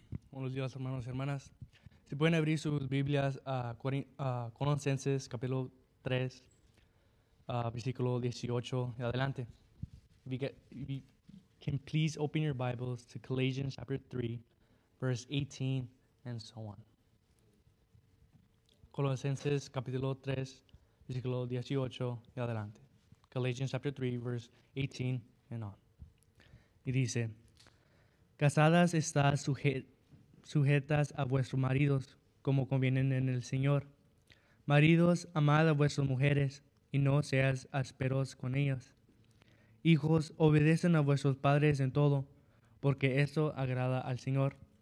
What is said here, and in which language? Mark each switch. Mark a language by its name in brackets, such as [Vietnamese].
[Spanish] Buenos días, hermanos y hermanas. Si pueden abrir sus Biblias a Colosenses capítulo 3, versículo 18 y adelante. [English] If you can please open your Bibles to Colossians chapter 3, verse 18 and so on. [Spanish] Colosenses capítulo 3, versículo 18 y adelante. [English] Colossians chapter 3, verse 18 and on. [Spanish] Y dice, casadas estás sujetas a vuestros maridos, como convienen en el Señor. Maridos, amad a vuestras mujeres, y no seas ásperos con ellas. Hijos, obedecen a vuestros padres en todo, porque esto agrada al Señor.